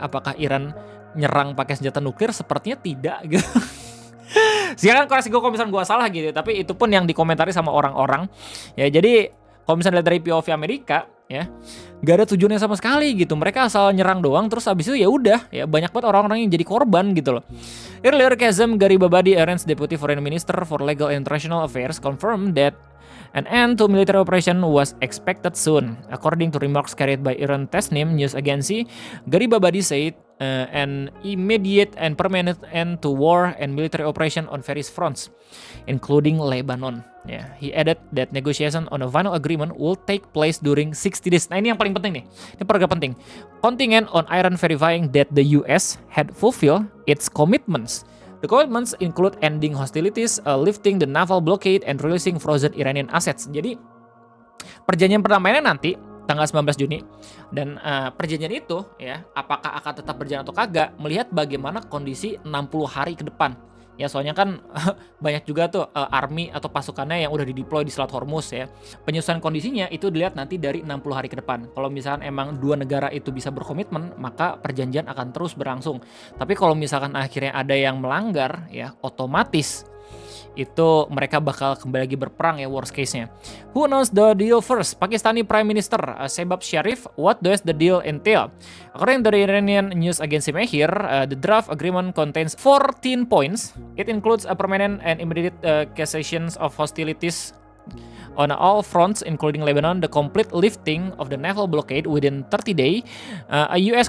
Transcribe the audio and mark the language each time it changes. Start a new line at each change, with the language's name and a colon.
Indonesian: Apakah Iran nyerang pakai senjata nuklir? Sepertinya tidak gitu. Sekarang koreksi gue kalau misalnya gue salah gitu, tapi itu pun yang dikomentari sama orang-orang ya. Jadi kalau misalnya dari POV Amerika ya, gak ada tujuannya sama sekali gitu. Mereka asal nyerang doang, terus abis itu ya udah ya, banyak banget orang-orang yang jadi korban gitu loh.
English: Earlier, Kazem Garibabadi, Iran's Deputy Foreign Minister for Legal and International Affairs, confirmed that an end to military operation was expected soon. According to remarks carried by Iran Tasnim news agency, Garibabadi said an immediate and permanent end to war and military operation on various fronts, including Lebanon. Yeah, he added that negotiation on a final agreement will take place during 60 days.
Indonesian: Nah, ini yang paling penting nih. Ini paragraf penting.
English: Contingent on Iran verifying that the US had fulfilled its commitments. The commitments include ending hostilities, lifting the naval blockade, and releasing frozen Iranian assets.
Indonesian: Jadi, perjanjian perdamaiannya nanti tanggal 19 Juni dan perjanjian itu ya apakah akan tetap berjalan atau kagak melihat bagaimana kondisi 60 hari ke depan ya, soalnya kan banyak juga tuh army atau pasukannya yang udah dideploy di Selat Hormuz ya. Penyesuaian kondisinya itu dilihat nanti dari 60 hari ke depan. Kalau misalkan emang dua negara itu bisa berkomitmen, maka perjanjian akan terus berlangsung. Tapi kalau misalkan akhirnya ada yang melanggar ya, otomatis itu mereka bakal kembali lagi berperang ya, worst case-nya.
English: Who knows the deal first? Pakistani Prime Minister Shehbaz Sharif. What does the deal entail? According to the Iranian news agency Mehr, the draft agreement contains 14 points. It includes a permanent and immediate cessation of hostilities on all fronts, including Lebanon, the complete lifting of the naval blockade within 30 days, a U.S.